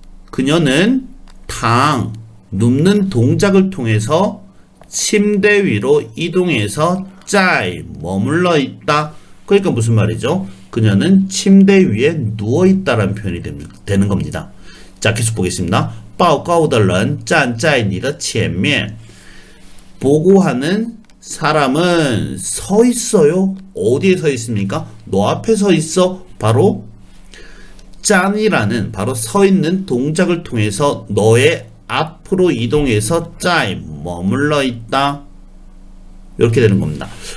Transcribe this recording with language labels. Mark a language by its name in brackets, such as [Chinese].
[Korean] 그녀는 눕는 동작을 통해서 침대 위로 이동해서 짜이 머물러 있다. 그러니까 무슨 말이죠? 그녀는 침대 위에 누워 있다라는 표현이 되는 겁니다. 자, 계속 보겠습니다. [Chinese] 报告的人站在你的前面. [Korean] 보고하는 사람은 서 있어요. 어디에 서 있습니까? 너 앞에 서 있어. 바로 짠이라는 바로 서 있는 동작을 통해서 너의 앞으로 이동해서 짜이 머물러 있다. 이렇게 되는 겁니다.